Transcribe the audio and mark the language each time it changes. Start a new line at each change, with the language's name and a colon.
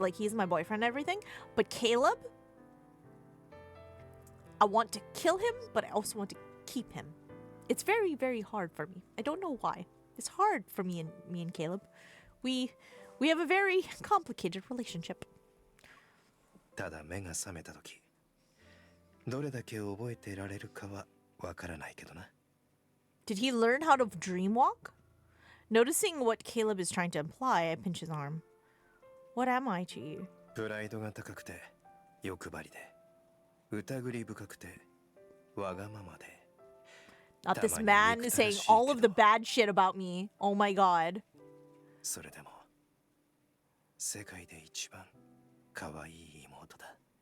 English: Like he's my boyfriend and everything. But Caleb, I want to kill him, but I also want to keep him. It's very, very hard for me. I don't know why. It's hard for me and Caleb. We have a very complicated relationship.
Japanese: ただ目が覚めた時、どれだけ覚えてられるかはわからないけどな。
English: Did he learn how to dream walk? Noticing what Caleb is trying to imply, I pinch his arm. What am I to you?
Japanese: プライドが高くて欲張りで、疑り深くてわがままで。
English: Not this man is saying all of the bad shit about me. Oh my god.
Japanese: それでも世界で一番可愛い妹だ。